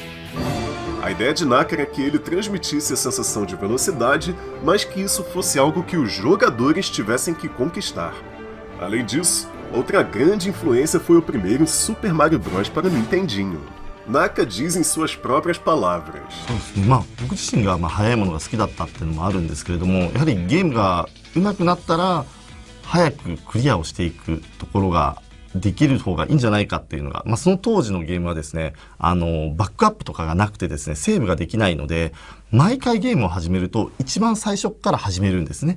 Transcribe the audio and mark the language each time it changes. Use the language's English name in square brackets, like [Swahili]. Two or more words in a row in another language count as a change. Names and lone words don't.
[Portuguese] A ideia de Naka era que ele transmitisse a sensação de velocidade, mas que isso fosse algo que os jogadores tivessem que conquistar. Além disso, outra grande influência foi o primeiro Super Mario Bros. Para o Nintendinho. Naka diz em suas próprias palavras. [Japanese] 僕自身が速いものが好きだったっていうのもあるんですけれども、やはりゲームが上手くなったら早くクリアをしていくところができる方がいいんじゃないかっていうのが、その当時のゲームはですね、バックアップとかがなくてですね、セーブができないので、毎回ゲームを始めると一番最初から始めるんですね。